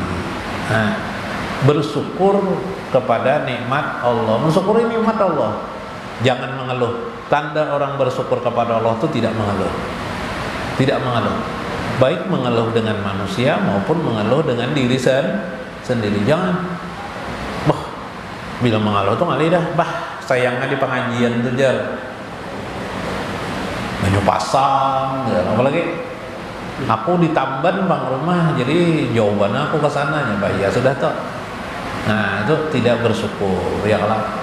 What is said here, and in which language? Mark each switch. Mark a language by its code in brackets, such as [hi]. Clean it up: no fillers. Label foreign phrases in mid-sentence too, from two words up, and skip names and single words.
[id] Nah, bersyukur kepada nikmat Allah. Mensyukuri nikmat Allah. Jangan mengeluh. Tanda orang bersyukur kepada Allah itu tidak mengeluh. Tidak mengeluh. Baik mengeluh dengan manusia maupun mengeluh dengan diri sendiri. Jangan. [bjn] Bila mengeluh itu ngalih dah. Sayangnya di pengajian itu jar. Banyu pasang, apalagi aku di Tamban bang rumah, jadi jawaban aku ke sananya, ya sudah toh. [id] Nah itu tidak bersyukur, ya lah.